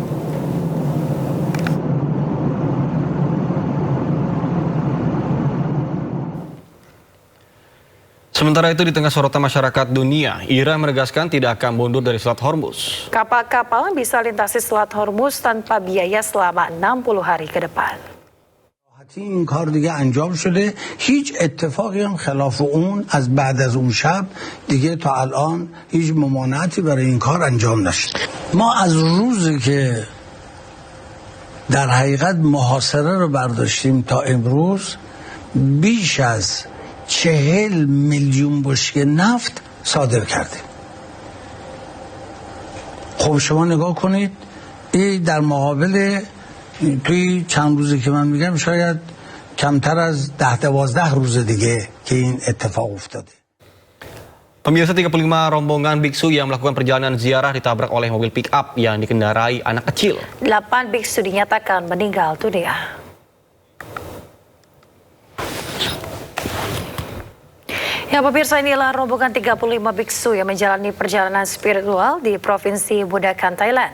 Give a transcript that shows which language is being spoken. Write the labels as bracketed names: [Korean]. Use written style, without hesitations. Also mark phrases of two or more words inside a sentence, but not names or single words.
[Indonesian] Sementara itu, di tengah sorotan masyarakat dunia, Iran menegaskan tidak akan mundur dari Selat Hormuz. Kapal-kapal bisa lintasi Selat Hormuz tanpa biaya selama 60 hari ke depan. [Persian] این کار دیگه انجام شده هیچ اتفاقی هم خلاف اون از بعد از اون شب دیگه تا الان هیچ ممانعتی برای این کار انجام نشد ما از روزی که در حقیقت محاصره رو برداشتیم تا امروز بیش از 40 میلیون بشکه نفت صادر کردیم. خب شما نگاه کنید این در مقابل توی چند روزی که من میگم شاید کمتر از 10-12 روز دیگه که این اتفاق افتاده. [Indonesian] Pemirsa, 35 rombongan biksu yang melakukan perjalanan ziarah ditabrak oleh mobil pick-up yang dikendarai anak kecil. 8 biksu dinyatakan meninggal dunia. Ya pemirsa, inilah rombongan 35 biksu yang menjalani perjalanan spiritual di Provinsi Budakan, Thailand.